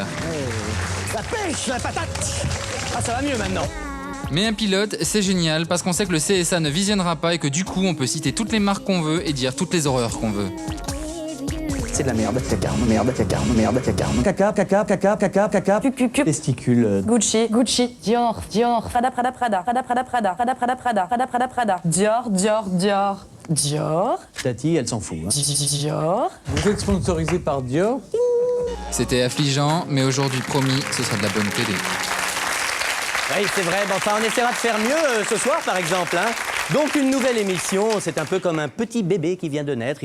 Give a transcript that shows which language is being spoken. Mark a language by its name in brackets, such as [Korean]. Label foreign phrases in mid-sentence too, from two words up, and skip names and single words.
[French] Ça pêche la patate. Ah, ça va mieux maintenant. Mais un pilote, c'est génial parce qu'on sait que le CSA ne visionnera pas et que du coup, on peut citer toutes les marques qu'on veut et dire toutes les horreurs qu'on veut. c'est de la merde. Cacarme, merde, cacarme, merde, cacarme. Caca, caca, caca, caca, caca. Testicule. Gucci, Gucci, Dior, Dior, Prada, Prada, Prada, Prada, Prada, Prada, Prada, Prada, Prada, Prada, Prada, Prada, Dior, Dior, Dior, Dior, Tati, elle s'en fout. Hein. Dior. Vous êtes sponsorisé par Dior? C'était affligeant, mais aujourd'hui, promis, ce sera de la bonne télé. Oui, c'est vrai. Bon, enfin, on essaiera de faire mieux ce soir, par exemple. Hein. Donc, une nouvelle émission. C'est un peu comme un petit bébé qui vient de naître.